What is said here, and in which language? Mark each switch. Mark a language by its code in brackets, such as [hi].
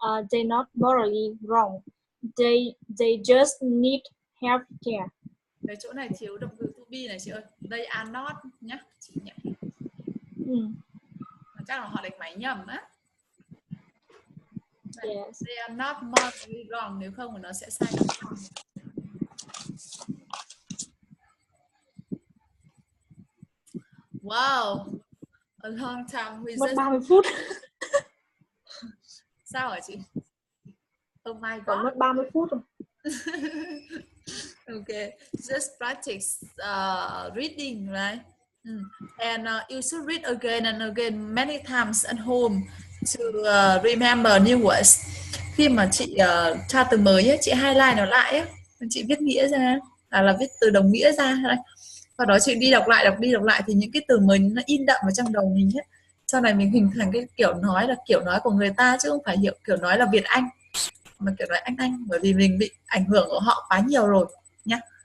[en] They're not morally wrong. They just need health care. [vi] Cái chỗ này thiếu động từ to be này chị ơi. [en] They are not [vi] nhá, chị nhỉ. Chắc là họ đánh máy nhầm á. [en] Yes. They are not morally wrong, [vi] nếu không thì nó sẽ sai. [en] Wow, a long time we [vi] mất 30 phút. Sao hả chị? [en] Oh my god. [vi] Còn mất 30 phút rồi. [en] Okay, just practice reading, right? And you should read again and again many times at home to remember new words. [vi] Khi mà chị tra từ mới ấy, chị highlight nó lại ấy, chị viết nghĩa ra là viết từ đồng nghĩa ra này. Sau đó chị đi đọc lại thì những cái từ mới nó in đậm vào trong đầu mình ấy. Sau này mình hình thành cái kiểu nói là kiểu nói của người ta chứ không phải kiểu nói là Việt Anh mà kiểu nói Anh, bởi vì mình bị ảnh hưởng của họ quá nhiều rồi nhá.